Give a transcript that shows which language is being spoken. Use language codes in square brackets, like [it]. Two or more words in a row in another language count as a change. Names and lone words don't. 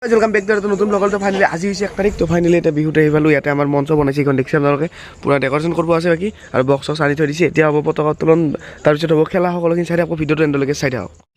[en] welcome back to नतुन ब्लगर। [hi] तो फाइनली आज 1 तारिख तो फाइनली [as] এটা বিহুতে আহিবালো ইয়াতে আমাৰ মঞ্চ বনাইছে এখন দেখছি আপোনালোকে পুৰা ডেকোৰেশন কৰিব আছে বাকি আৰু বক্স বক্স আনি থৈ দিছে এতিয়া হ'ব পতাকা উত্তোলন তাৰ পিছত হ'ব খেলা সকলোখিনি চাই আকৌ ভিডিওটো এন্ডলৈকে চাই থাকক